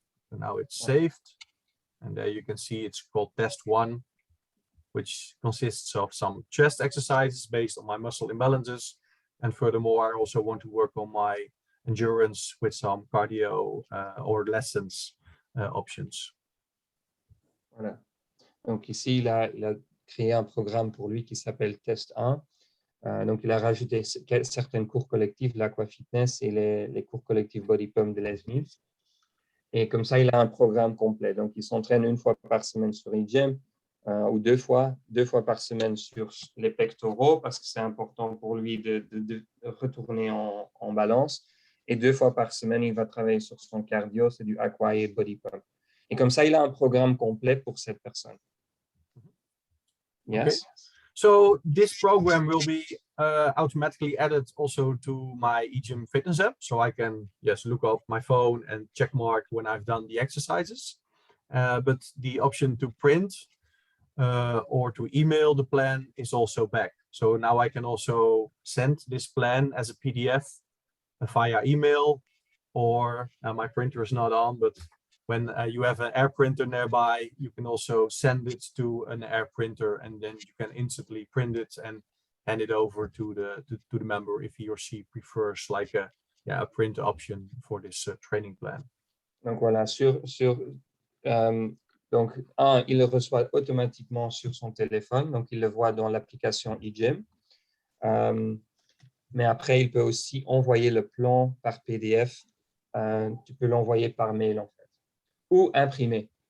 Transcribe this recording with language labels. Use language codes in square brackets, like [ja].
[en] So now it's saved, and there you can see it's called test 1, which consists of some chest exercises based on my muscle imbalances. And furthermore, I also want to work on my endurance with some cardio or lessons options. [fr] Voilà. Donc ici, il a créé un programme pour lui qui s'appelle Test 1. Donc, il a rajouté certaines cours collectifs, l'Aqua Fitness et les cours collectifs Body Pump de Les Mills. Et comme ça, il a un programme complet. Donc, il s'entraîne 1 fois par semaine sur EGYM ou 2 fois par semaine sur les pectoraux parce que c'est important pour lui de retourner en balance. Et 2 fois par semaine, il va travailler sur son cardio, c'est du Aqua et Body Pump. Et comme ça, il a un programme complet pour cette personne. [en] Yes. Okay. So this program will be automatically added also to my EGYM Fitness app. So I can look up my phone and check mark when I've done the exercises. But the option to print or to email the plan is also back. So now I can also send this plan as a PDF via email, or my printer is not on, but when you have an air printer nearby, you can also send it to an air printer, and then you can instantly print it and hand it over to the member if he or she prefers like a print option for this training plan. [fr] Donc voilà, sur Donc, il le reçoit automatiquement sur son téléphone, donc il le voit dans l'application EGYM. Mais après, il peut aussi envoyer le plan par PDF. Tu peux l'envoyer par mail, en fait. Ou imprimer.